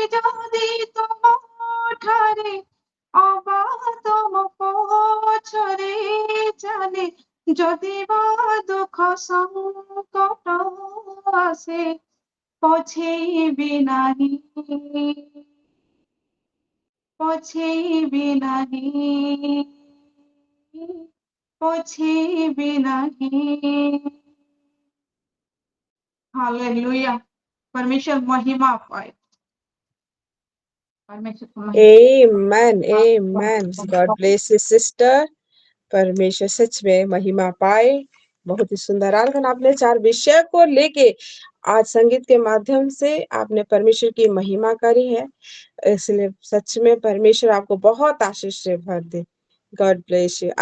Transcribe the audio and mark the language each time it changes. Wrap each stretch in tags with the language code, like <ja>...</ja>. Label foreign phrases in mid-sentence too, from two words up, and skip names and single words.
<or>ଯଦି ତୁମ ଠାରେ ଅବାଧ ମୋ ପଛରେ ଚାଲେ, ଯଦି ବା ଦୁଃଖ ସଙ୍କଟ ଆସେ ପଛେଇବି ନାହିଁ, ପଛେଇବି ନାହିଁ, ପଛେଇବି ନାହିଁ।</or> <hi>हालेलुया। परमेश्वर महिमा पाए, परमेश्वर को महिमा।</hi> <en>Amen, amen. God bless you, sister.</en> <hi>परमेश्वर सच में महिमा पाए। बहुत ही सुंदर आराधन आपने 4 विषय को लेके आज संगीत के माध्यम से आपने परमेश्वर की महिमा करी है, इसलिए सच में परमेश्वर आपको बहुत आशीष से भर दे।</hi> <en>God bless you.</en>